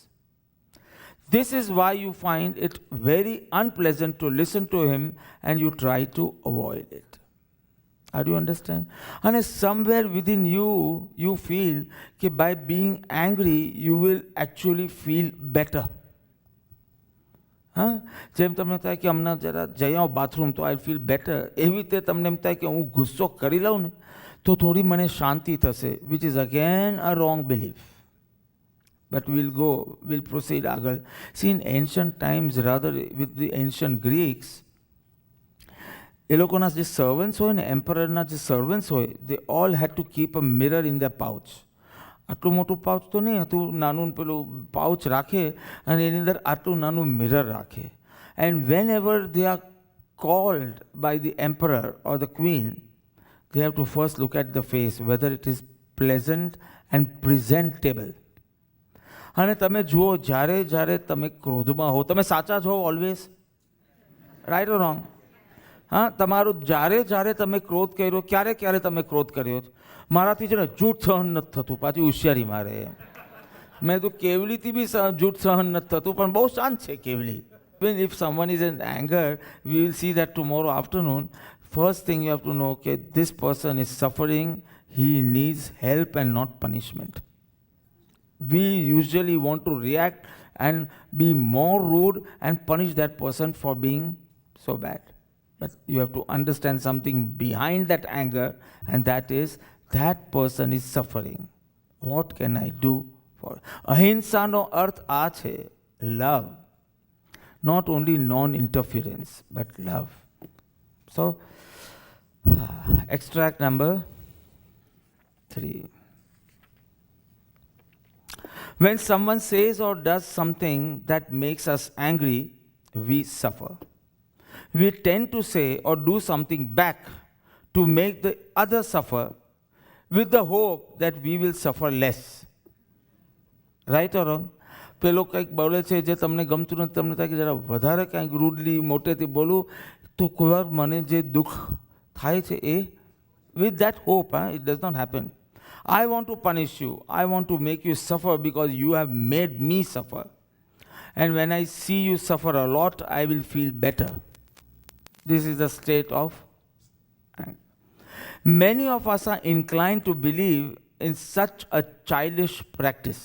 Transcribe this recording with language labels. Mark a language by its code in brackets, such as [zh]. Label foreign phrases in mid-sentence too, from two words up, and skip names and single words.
[en] This is why you find it very unpleasant to listen to him and you try to avoid it. Do you understand? And somewhere within you, you feel that by being angry, you will actually feel better. [gu] જેમ તમને થાય કે હમણાં જરા જઈ આવો બાથરૂમ તો [en] I feel better, [gu] એવી રીતે તમને એમ થાય કે હું ગુસ્સો કરી લઉં ને તો થોડી મને શાંતિ થશે, [en] which is again a wrong belief. But we'll proceed આગળ. See, in ancient times, rather with the ancient Greeks, [gu] એ લોકોના જે સર્વન્ટ્સ હોય ને, એમ્પરરના જે સર્વન્ટ્સ હોય, [en] they all had to keep a mirror in their pouch. [gu] આટલું મોટું પાઉચ તો નહીં હતું, નાનું પેલું પાઉચ રાખે અને એની અંદર આટલું નાનું મિરર રાખે. [en] And whenever they are called by the emperor or the queen, they have to first look at the face, whether it is pleasant and presentable. [gu] અને તમે જુઓ, જ્યારે તમે ક્રોધમાં હો, તમે સાચા છો [en] always, right or wrong? [gu] હા, તમારું જ્યારે તમે ક્રોધ કર્યો, ક્યારે તમે ક્રોધ કર્યો? મારાથી છે ને જૂઠ સહન નથી થતું, પાછી હોશિયારી મારે. મેં તો કેવલીથી બી જૂઠ સહન નથી થતું, પણ બહુ શાંત છે કેવલી. [en] When if someone is in anger, we will see that tomorrow afternoon. First thing you have to know, okay, this person is suffering, he needs help and not punishment. We usually want to react and be more rude and punish that person for being so bad. But you have to understand something behind that anger, and that is that person is suffering. What can I do for? [gu] અહિંસાનો અર્થ આ છે, [en] love. Not only non-interference, but love. So, extract number 3. When someone says or does something that makes us angry, we suffer. We tend to say or do something back to make the other suffer with the hope that we will suffer less. Right or wrong? [gu] પેલો કંઈક બોલે છે જે તમને ગમતું નથી, તમને થાય કે જરા વધારે કંઈક રૂડલી મોટેથી બોલું તો કોઈ વાર મને જે દુઃખ થાય છે એ [en] with that hope, it does not happen. I want to punish you. I want to make you suffer because you have made me suffer. And when I see you suffer a lot, I will feel better. This is the state of anger. Many of us are inclined to believe in such a childish practice.